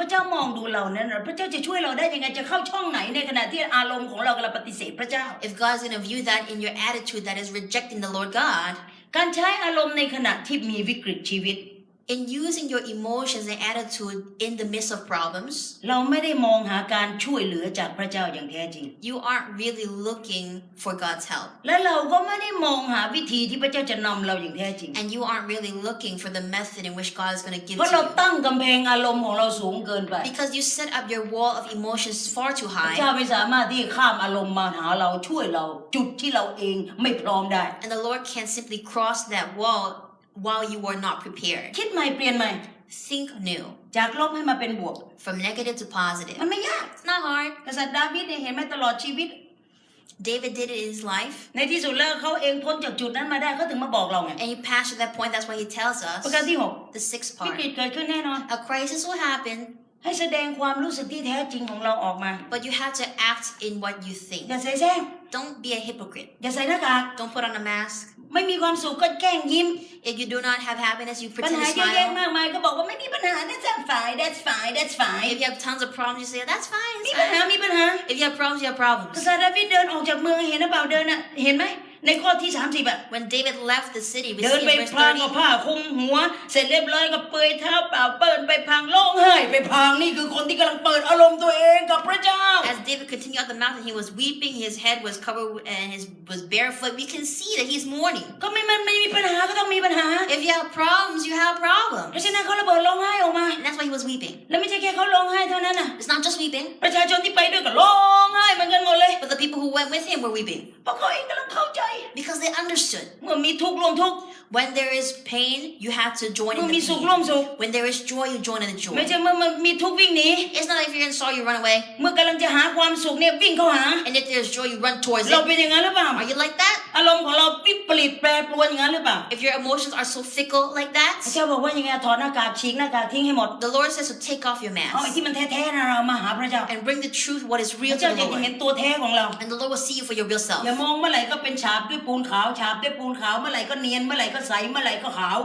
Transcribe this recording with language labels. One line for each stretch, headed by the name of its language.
Thai: พระเจ้ามองดูเรานั้นพระเจ้าจะช่วยเราได้ยังไงจะเข้าช่องไหนในขณะที่อารมณ์ของเรากำลังปฏิเสธพระเจ้า
English: If God's going to view that in your attitude that is rejecting the Lord God,
Thai: การใช้อารมณ์ในขณะที่มีวิกฤตชีวิต
English: in using your emotions and attitude in the midst of problems,
Thai: เราไม่ได้มองหาการช่วยเหลือจากพระเจ้าอย่างแท้จริง
English: you aren't really looking for God's help.
Thai: และเราก็ไม่ได้มองหาวิธีที่พระเจ้าจะนำเราอย่างแท้จริง
English: And you aren't really looking for the method in which God is going to give
Thai: เพราะ
English: to
Thai: เรา
English: you.
Thai: ตั้งกำแพงอารมณ์ของเราสูงเกินไป
English: Because you set up your wall of emotions far too
Thai: พระเจ้า
English: high.
Thai: ไม่สามารถที่ข้ามอารมณ์มาหาเราช่วยเราจุดที่เราเองไม่พร้อมได้
English: And the Lord can't simply cross that wall while you were not prepared.
Thai: คิดใหม่เปลี่ยนใหม่
English: Think new,
Thai: จากลบให้มาเป็นบวก
English: from negative to positive.
Thai: มันไม่ยาก
English: It's not hard.
Thai: กษัตริย์ดาวิดเนี่ยเห็นไหมตลอดชีวิต
English: David did it in his life,
Thai: ในที่สุดแล้วเขาเองพ้นจากจุดนั้นมาได้เขาถึงมาบอกเราไง
English: and he passed to that point. That's why he tells
Thai: ประการ
English: us
Thai: ที่หก
English: the sixth
Thai: วิ
English: part.
Thai: กฤตเกิดขึ้นแน่นอน
English: A crisis will happen,
Thai: ให้แสดงความรู้สึกที่แท้จริงของเราออกมา
English: but you have to act in what you
Thai: อย่า
English: think.
Thai: ใส่แซง
English: Don't be a hypocrite.
Thai: อย่าใส่หน้ากาก
English: Don't put on a mask.
Thai: ไม่มีความสุขก็แกล้งยิ้ม
English: If you do not have happiness, you
Thai: ปัญ
English: pretend
Thai: หา
English: to
Thai: เยอะแยะ
English: smile.
Thai: มากมายก็บอกว่าไม่มีปัญหา
English: that's fine that's fine that's fine If you have tons of problems, you say, that's fine,
Thai: มี
English: it's
Thai: ปัญหา
English: fine.
Thai: มีปัญหา
English: If you have problems, you have
Thai: ก
English: problems.
Thai: ษัตริย์ดาวิดเดินออกจากเมืองเห็นหรือเปล่าเดินน่ะเห็นไหมในข้อที่30อ่ะ
English: When David left the city, we
Thai: เดิน
English: see
Thai: ไป
English: in verse
Thai: พลางกับ
English: 30,
Thai: ผ้าคลุมหัว เสร็จเรียบร้อยก็เปลือยเท้าเปล่าเปิดไปพลางร้องไห้ไปพลางนี่คือคนที่กำลังเปิดอารมณ์ตัวเองกับพระเจ้า
English: as David continued up the mountain, he was weeping, his head was covered and his was barefoot. We can see that he's mourning.
Thai: ก็ไม่มีปัญหาก็ต้องมีปัญหา
English: If you have problems, you have
Thai: เพ
English: problems.
Thai: ราะฉะนั้นเขาระเบิดร้องไห้ออกมา
English: And that's why he was weeping.
Thai: แล้วไม่ใช่แค่เขาร้องไห้เท่านั้นน่ะ
English: It's not just weeping,
Thai: ประชาชนที่ไปด้วยก็ร้องไห้เหมือนกันหมดเลย
English: but the people who went with him were weeping
Thai: เพราะเขาเองกำลังเข้าใจ
English: because they understood.
Thai: เมื่อมีทุกข์ร่วมทุกข์
English: When there is pain, you have to join
Thai: เมื่
English: in
Thai: อ
English: the
Thai: มีสุข
English: pain.
Thai: ร่วมสุข
English: When there is joy, you join in the
Thai: ไม่
English: joy.
Thai: ใช่เมื่อมีทุกข์วิ่งหนี
English: It's not like if you're in sorrow, you run away.
Thai: เมื่อกำลังจะหาความสุขเนี่ยวิ่งเข้าหา
English: And if there's joy, you run towards
Thai: เรา
English: it.
Thai: เป็นอย่างนั้นหรือเปล่า
English: Are you like that?
Thai: อารมณ์ของเราวิปริตแปรปรวนอย่างนั้นหรือเปล่า
English: If your emotions are so fickle like
Thai: พระ
English: that,
Thai: เจ้าบอกว่ายังไงถอดหน้ากากฉีกหน้ากากทิ้งให้หมด
English: the Lord says to take off your
Thai: เอาไอ้
English: mask
Thai: ที่มันแท้ๆนะเรามาหาพระเจ้า
English: and bring the truth, what is
Thai: พ
English: real
Thai: ระ
English: to
Thai: เจ้า
English: the
Thai: จะเห็
English: Lord.
Thai: นตัวแท้ของเรา
English: And the Lord will see you for your real
Thai: อย่า
English: self.
Thai: มองเมื่อไหร่ก็เป็นฉาบด้วยปูนขาวฉาบด้วยปูนขาวเมื่อไหร่ก็เนียนเมื่อไหร่ก็ใสเมื่อไหร่ก็ขาว